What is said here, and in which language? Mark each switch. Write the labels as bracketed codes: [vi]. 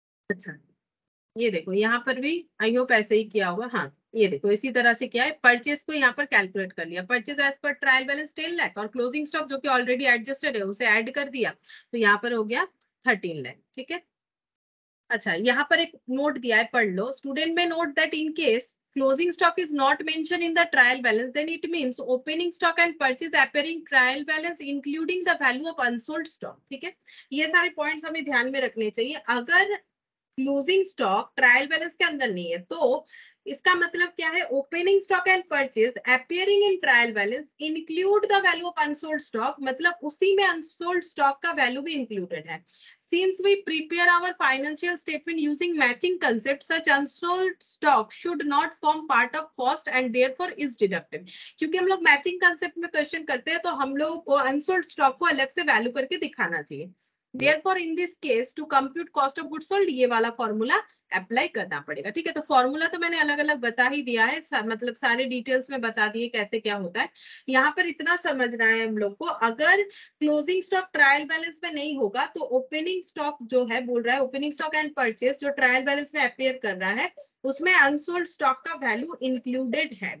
[hi] अच्छा ये देखो यहाँ पर भी [en] I hope [hi] ऐसे ही किया होगा, हाँ ये देखो इसी तरह से किया है। परचेज को यहाँ पर कैलकुलेट कर लिया, purchase as per trial balance 10 lakh और क्लोजिंग स्टॉक जो कि ऑलरेडी एडजस्टेड है उसे ऐड कर दिया, तो यहाँ पर हो गया 13 लाख, ठीक है। अच्छा यहाँ पर एक नोट दिया है, पढ़ लो। [en] student may note that in case closing stock is not mentioned in the trial balance, then it means opening stock and purchase appearing trial balance including the value of unsold stock, [hi] ठीक है। ये सारे points हमें ध्यान में रखने चाहिए। अगर क्लोजिंग स्टॉक ट्रायल बैलेंस के अंदर नहीं है तो इसका मतलब क्या है, [en] opening stock and purchase appearing in trial balance include the value of unsold stock, [hi] मतलब उसी में अनसोल्ड स्टॉक का वैल्यू भी इंक्लूडेड है। [en] Since we prepare our financial statement using matching concept, such unsold stock should not form part of cost and therefore is deducted। [hi] क्योंकि हम लोग matching concept में क्वेश्चन करते हैं तो हम लोग को अनसोल्ड स्टॉक को अलग से वैल्यू करके दिखाना चाहिए। [en] Therefore, in this case, to compute cost of goods sold, [hi] ये वाला फॉर्मूला अप्लाई करना पड़ेगा, ठीक है। तो फॉर्मूला तो मैंने अलग अलग बता ही दिया है, मतलब सारे डिटेल्स में बता दिए कैसे क्या होता है। यहाँ पर इतना समझना है हम लोग को, अगर क्लोजिंग स्टॉक ट्रायल बैलेंस में नहीं होगा तो ओपनिंग स्टॉक जो है बोल रहा है, ओपनिंग स्टॉक एंड परचेज जो ट्रायल बैलेंस में अपियर कर रहा है उसमें अनसोल्ड स्टॉक का वैल्यू इंक्लूडेड है।